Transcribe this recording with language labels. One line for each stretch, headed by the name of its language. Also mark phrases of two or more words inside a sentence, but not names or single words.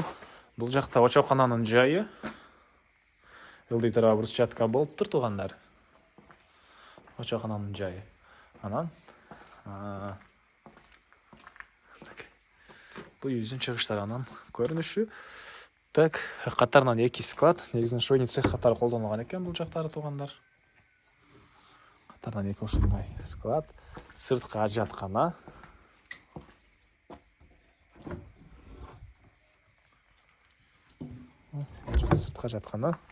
Kyrgyz: Бул жакта очокананын жайы. Ылдый тарабы брусчатка болуптур туугандар. Очокананын жайы. Анан бул үйүбүздүн чыгыш тарабынан көрүнүшү.
Kazakh: Так, қатарынан 2 склад. Негізінен
Russian: швейный цех
Kazakh: қатары қолданылған екен бұл жақтары туғандар. Қатарынан 2 осындай склад. Сыртқы жатқана. Сыртқа жатқаны.